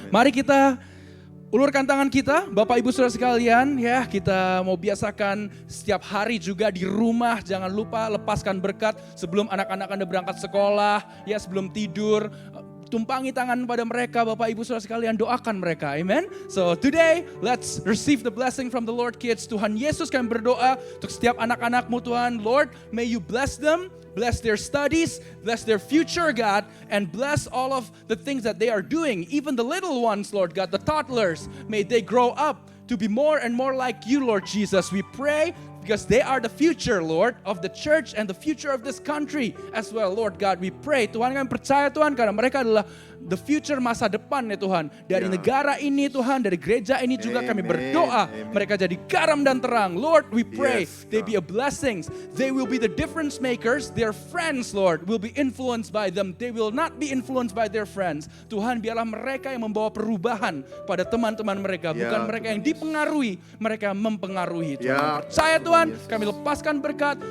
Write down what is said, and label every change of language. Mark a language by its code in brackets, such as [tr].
[id] Mari kita ulurkan tangan kita, Bapak Ibu Saudara sekalian, ya, kita mau biasakan setiap hari juga di rumah, jangan lupa lepaskan berkat sebelum anak-anak Anda berangkat sekolah, ya, sebelum tidur. Tumpangi tangan pada mereka, Bapak Ibu Saudara sekalian, doakan mereka, amen. [en] So today, let's receive the blessing from the Lord, kids. [id] Tuhan Yesus, kami berdoa untuk setiap anak-anak-Mu Tuhan. [en] Lord, may you bless them, bless their studies, bless their future, God, and bless all of the things that they are doing. Even the little ones, Lord God, the toddlers, may they grow up to be more and more like you, Lord Jesus. We pray because they are the future, Lord, of the church and the future of this country as well, Lord God. We pray, [id] Tuhan, kami percaya Tuhan, karena mereka adalah [en] the future, [id] masa depan ya Tuhan. Dari negara ini Tuhan, dari gereja ini juga kami berdoa. Mereka jadi garam dan terang. [en] Lord, we pray they be a blessings. They will be the difference makers. Their friends, Lord, will be influenced by them. They will not be influenced by their friends. [id] Tuhan, biarlah mereka yang membawa perubahan pada teman-teman mereka. Bukan mereka yang dipengaruhi, mereka yang mempengaruhi. Tuhan, percaya Tuhan, kami lepaskan berkat.